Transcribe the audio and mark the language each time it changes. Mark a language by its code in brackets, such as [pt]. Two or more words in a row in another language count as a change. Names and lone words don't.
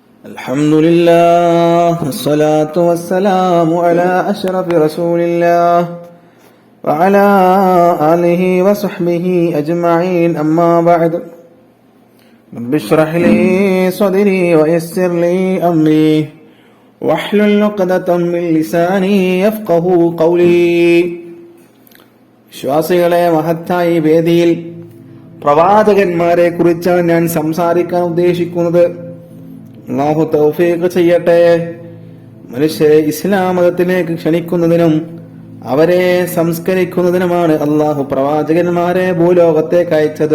[ar] الحمد لله والصلاة والسلام على أشرف رسول الله وعلى آله وصحبه أجمعين أما بعد رب اشرح لي صدري ويسر لي أمري واحلل عقدة من لساني يفقهوا قولي. [ml] വിശ്വാസികളെ, മഹത്തായ വേദിയിൽ പ്രവാചകന്മാരെ കുറിച്ചാണ് ഞാൻ സംസാരിക്കാൻ ഉദ്ദേശിക്കുന്നത്. അല്ലാഹു തൗഫീഖ് ചെയ്യട്ടെ. മനുഷ്യരെ ഇസ്ലാം മതത്തിലേക്ക് ക്ഷണിക്കുന്നതിനും അവരെ സംസ്കരിക്കുന്നതിനുമാണ് അല്ലാഹു പ്രവാചകന്മാരെ ഭൂലോകത്തേക്ക് അയച്ചത്.